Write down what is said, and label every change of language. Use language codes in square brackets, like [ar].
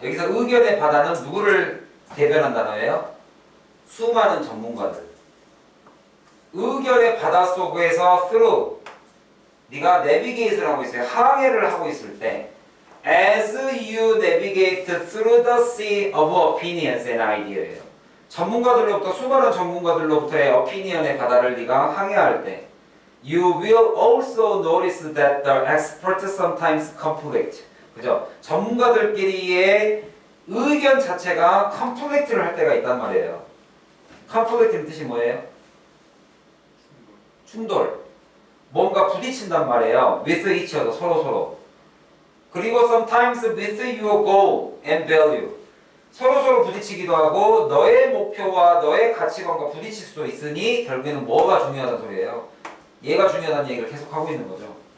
[ko] 여기서 의견의 바다는 누구를 대변한 단어예요? 수많은 전문가들. 의견의 바다 속에서 [en] through [ko] 네가 내비게이트를 하고 있어요. 항해를 하고 있을 때 [en] as you navigate through the sea of opinions and idea예요. [ko] 전문가들로부터 수많은 전문가들로부터의 opinion의 바다를 네가 항해할 때 [en] you will also notice that the experts sometimes conflict. [ko] 그죠? 전문가들끼리의 의견 자체가 conflict를 할 때가 있단 말이에요. conflict의 뜻이 뭐예요? 충돌. 뭔가 부딪힌단 말이에요. [en] with each other, [ko] 서로. 그리고 [en] sometimes with your goal and value. [ko] 서로 부딪히기도 하고 너의 목표와 너의 가치관과 부딪힐 수도 있으니 결국에는 뭐가 중요하다는 소리예요? 얘가 중요하다는 얘기를 계속 하고 있는 거죠.